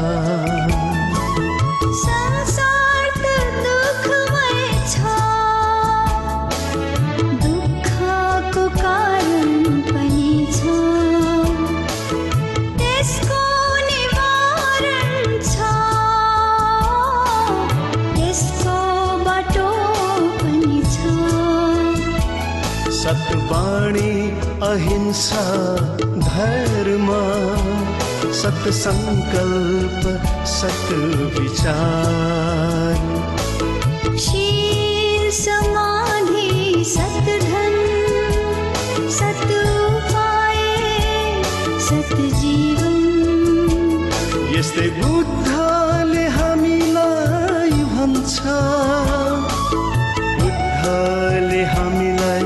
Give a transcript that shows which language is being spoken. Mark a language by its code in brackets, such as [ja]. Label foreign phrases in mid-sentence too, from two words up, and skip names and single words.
[ne] संसार त दुःखमय छ, दुःखको कारण पनि छ, त्यसको निवारण छ, त्यसको बाटो पनि छ। सत्वाणी अहिंसा धर्म, सत संकल्प सत विचार, शील समाधि सत धन, सत उपाय सत जीवन। यस्तै बुद्धले हामीलाई भन्छ, बुद्धले हामीलाई